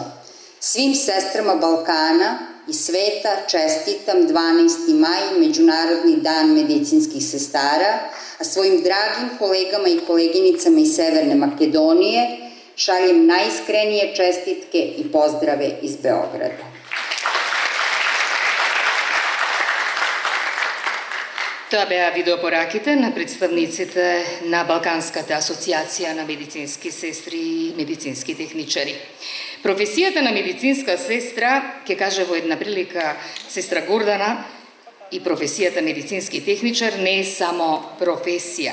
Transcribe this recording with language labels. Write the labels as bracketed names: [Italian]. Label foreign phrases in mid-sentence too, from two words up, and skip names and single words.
[Serbian] Svim sestrama Balkana i sveta čestitam 12. maj, Međunarodni dan medicinskih sestara, a svojim dragim kolegama i koleginicama iz Severne Makedonije šaljem najiskrenije čestitke i pozdrave iz Beograda. [Macedonian] Тоа беа видеопораките на представниците на Балканската асоциација на медицински сестри и медицински техничари. Професијата на медицинска сестра, ке каже во една прилика сестра Гордана, и професијата медицински техничар не е само професија.